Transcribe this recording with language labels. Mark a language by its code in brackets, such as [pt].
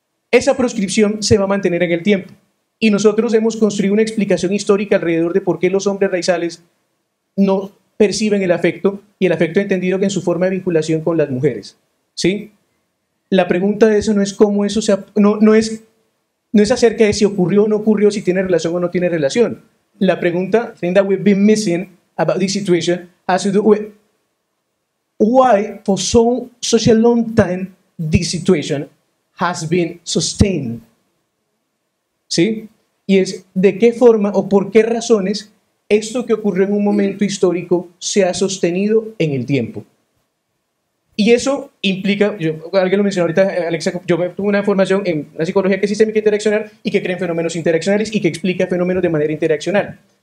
[es] Esa proscripción se va a mantener en el tiempo. Y nosotros hemos construido una explicación histórica alrededor de por qué los hombres raizales no perciben el afecto, y el afecto entendido que en su forma de vinculación con las mujeres, ¿sí? La pregunta de eso no es cómo eso no es acerca de si ocurrió o no ocurrió, si tiene relación o no tiene relación. [en] La pregunta, thing that we've been missing about this situation, has to do with why for such a long time this situation has been sustained. [es] ¿Sí? Y es de qué forma o por qué razones esto que ocurrió en un momento histórico se ha sostenido en el tiempo. Y eso implica, alguien lo mencionó ahorita, Alexa, yo tuve una formación en la psicología que es sistémica interaccional y que cree en fenómenos interaccionales y que explica fenómenos de manera interaccional.